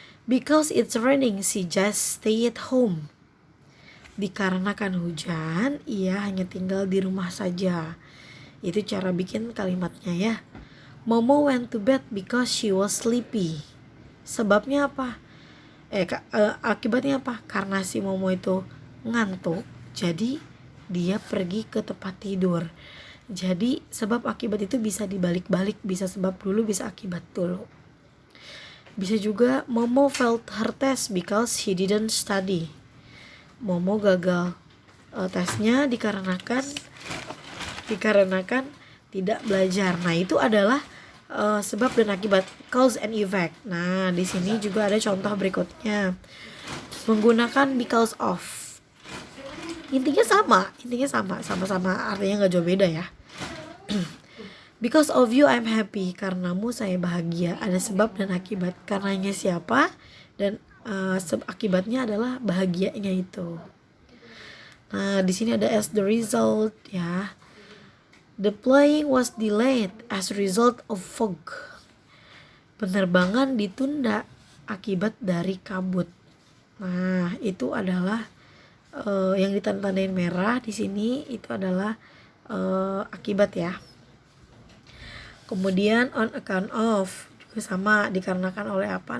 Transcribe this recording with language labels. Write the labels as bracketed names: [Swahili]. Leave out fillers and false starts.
[English] Because it's raining, she just stay at home. [Indonesian] Dikarenakan hujan, ia hanya tinggal di rumah saja. Itu cara bikin kalimatnya ya. [English] Momo went to bed because she was sleepy. [Indonesian] Sebabnya apa? Akibatnya apa? Karena si Momo itu ngantuk, jadi dia pergi ke tempat tidur. Jadi sebab akibat itu bisa dibalik-balik, bisa sebab dulu, bisa akibat dulu. [English] Bisa juga Momo failed her test because he didn't study. Momo gagal tesnya dikarenakan [Indonesian] dikarenakan tidak belajar. Nah, itu adalah sebab dan akibat, cause and effect. Nah, di sini juga ada contoh berikutnya. Menggunakan because of. Intinya sama-sama artinya nggak jauh beda ya. Because of you I'm happy, karenamu saya bahagia. Ada sebab dan akibat. Karenanya siapa dan akibatnya adalah bahagianya itu. Nah, di sini ada as the result ya. [English] The plane was delayed as a result of fog. [Indonesian] Penerbangan ditunda akibat dari kabut. Nah, itu adalah yang ditandain merah di sini itu adalah akibat ya. Kemudian on account of juga sama, dikarenakan oleh apa.